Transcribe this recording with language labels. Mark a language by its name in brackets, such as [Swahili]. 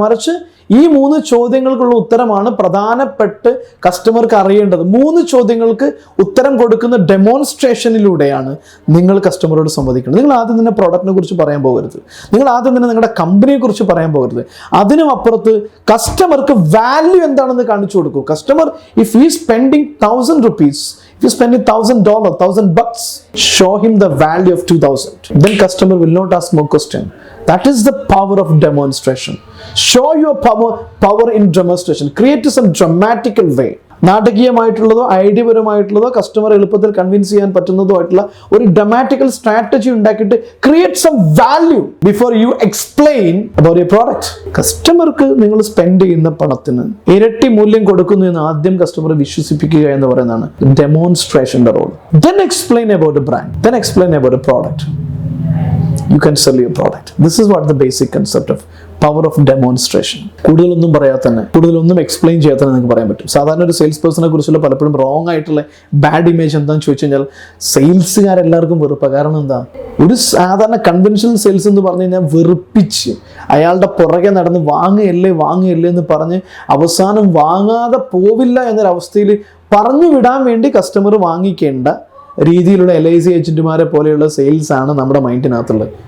[Malayalam] മറിച്ച് ഈ 3 ചോദ്യങ്ങൾക്കുള്ള ഉത്തരമാണ് പ്രധാനപ്പെട്ട് കസ്റ്റമർക്ക് അറിയേണ്ടത്. 3 ചോദ്യങ്ങൾക്ക് ഉത്തരം കൊടുക്കുന്ന ഡെമോൺസ്ട്രേഷനിലൂടെയാണ് നിങ്ങൾ കസ്റ്റമറോട് സംവദിക്കുന്നത്. നിങ്ങൾ ആദ്യം തന്നെ പ്രോഡക്റ്റിനെ കുറിച്ച് പറയാൻ പോകരുത്, നിങ്ങൾ ആദ്യം തന്നെ നിങ്ങളുടെ കമ്പനിയെ കുറിച്ച് പറയാൻ പോകരുത്. അതിനും അപ്പുറത്ത് കസ്റ്റമർക്ക് വാല്യൂ എന്താണെന്ന് കാണിച്ചു കൊടുക്കൂ. [English] Customer, if he is spending 1000 rupees, if you spend $1,000, $1,000, show him the value of 2,000. Then customer will not ask more question. That is the power of demonstration. Show your power in demonstration. Create some dramatical way. [Malayalam] നാടകീയമായിട്ടുള്ളതോ ഐഡിയപരമായിട്ടുള്ളതോ customer എളുപ്പത്തിൽ convince ചെയ്യാൻ പറ്റുന്നതോ ആയിട്ടുള്ള ഒരു ഡ്രമാറ്റിക്കൽ strategy ഉണ്ടാക്കിയിട്ട് [English] Create some value before you explain about your product. [Malayalam] കസ്റ്റമർക്ക് നിങ്ങൾ spend ചെയ്യുന്ന പണത്തിന് ഇരട്ടി മൂല്യം കൊടുക്കുന്നു എന്ന് ആദ്യം കസ്റ്റമറെ വിശ്വസിപ്പിക്കുക എന്ന് പറയുന്നതാണ് ഡെമോൺസ്ട്രേഷന്റെ role. [English] Then explain about a brand. Then explain about a product. You can sell your product. This is what the basic concept of power of demonstration. [Malayalam] കൂടുതലൊന്നും പറയാതെ തന്നെ, കൂടുതലൊന്നും എക്സ്പ്ലെയിൻ ചെയ്യാതെ തന്നെ നിങ്ങൾക്ക് പറയാൻ പറ്റും. സാധാരണ ഒരു സെയിൽസ് പേഴ്സണെ കുറിച്ചുള്ള പലപ്പോഴും റോങ് ആയിട്ടുള്ള ബാഡ് ഇമേജ് എന്താണെന്ന് ചോദിച്ചു കഴിഞ്ഞാൽ സെയിൽസുകാരെല്ലാവർക്കും വെറുപ്പാണ്. കാരണം എന്താ? ഒരു സാധാരണ കൺവെൻഷണൽ സെയിൽസ് എന്ന് പറഞ്ഞു കഴിഞ്ഞാൽ വെറുപ്പിച്ച് അയാളുടെ പുറകെ നടന്ന് വാങ്ങുകയല്ലേ എന്ന് പറഞ്ഞ് അവസാനം വാങ്ങാതെ പോവില്ല എന്നൊരവസ്ഥയിൽ പറഞ്ഞു വിടാൻ വേണ്ടി കസ്റ്റമർ വാങ്ങിക്കേണ്ട രീതിയിലുള്ള LIC ഏജന്റുമാരെ പോലെയുള്ള സെയിൽസ് ആണ് നമ്മുടെ മൈൻഡിനകത്തുള്ളത്.